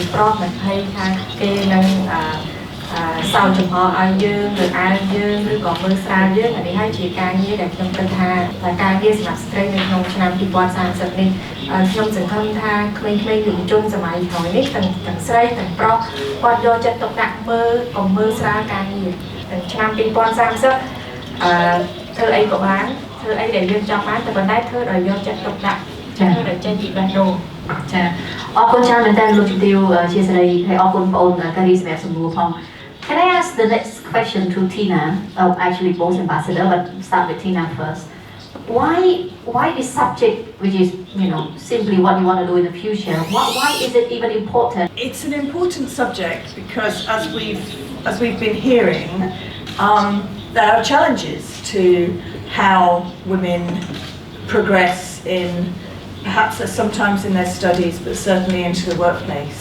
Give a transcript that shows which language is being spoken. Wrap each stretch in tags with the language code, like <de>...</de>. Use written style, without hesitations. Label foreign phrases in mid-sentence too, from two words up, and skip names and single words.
<km>ស្សប្រុសមិនភ័យថាគេនឹងសោកចំហឲ្យយើងឬអើងយើងឬក៏មើលស្រាលយើងអានេះហើយជាការងារដែលខ្ញុំគិតថាការងារសម្រាប់ស្ត្រីនៅក្នុងឆ្នាំ2030នេះខ្ញុំសង្ឃឹមថាក្មេងៗយុវជនសម័យក្រោយនេះទាំងស្រីទាំងប្រុសគាត់យកចិត្តទុកដាក់មើលស្រាលការងារទាំងឆ្នាំ2030ធ្វើអីក៏បានធ្វើអីដែលយើងចង់បានតែប៉ុន្តែធ្វើដោយយកចិត្តទុកដាក់ធ្វើដោយចេញពីបេះដូង ចាអរគុណច្រើនមែនតើលោកជំទាវជាសេរីហើយអរគុណបងអូនការីសម្រាប់សំណួរផង</km> <en>Can I ask the next question to Tina? Actually both ambassador, but start with Tina first. Why this subject, which is simply what you want to do in the future? Why is it even important? It's an important subject because as we've been hearing, there are challenges to how women progress in perhaps sometimes in their studies, but certainly into the workplace.</en>